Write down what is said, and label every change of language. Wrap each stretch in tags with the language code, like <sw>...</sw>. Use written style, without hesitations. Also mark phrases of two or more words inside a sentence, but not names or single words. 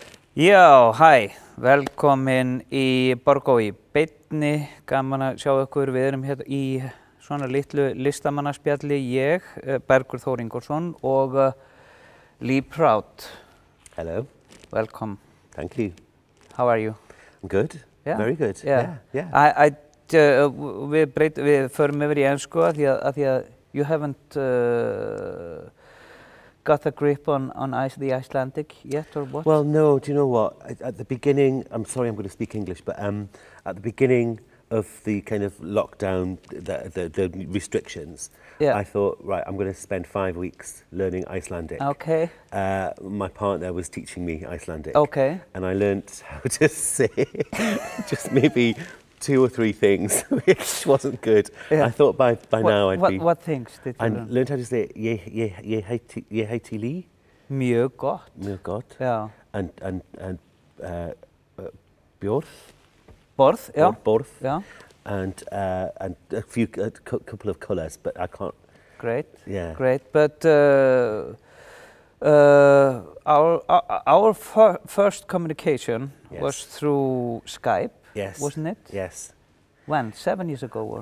<is>Já, hæ, velkomin í Bergur í beinni, gaman að sjá ykkur, við erum hérna í svona litlu listamannaspjalli, ég, Bergur Þór Ingólfsson og Lee Proud.</is> <en>Hello. Welcome. Thank you. How are you? I'm good. Yeah. Very good. Yeah. Yeah.</en> <is>Við förum yfir í ensku af því að</is> <en>you haven't got a grip on the Icelandic yet, or what? Well, no, do you know what? At the beginning, I'm sorry I'm going to speak English, but at the beginning of the kind of lockdown, the restrictions, Yeah. I thought, right, I'm going to spend 5 weeks learning Icelandic. Okay. My partner was teaching me Icelandic. Okay. And I learnt how to say just maybe 2 or 3 things, which wasn't good. Yeah. I thought by now I'd be... What things did you I learn? learned how to say</en> <is>ég heiti Lee. Mjög gott. Mjög gott. Já.</is> <en>And björð.</en> <is>Borð, já. Borð. Já.</is> <en>And a couple of colours, but I can't. Great. Yeah. Great, but our first communication Yes. was through Skype, Yes. wasn't it? Yes. When? 7 years ago, or?</en>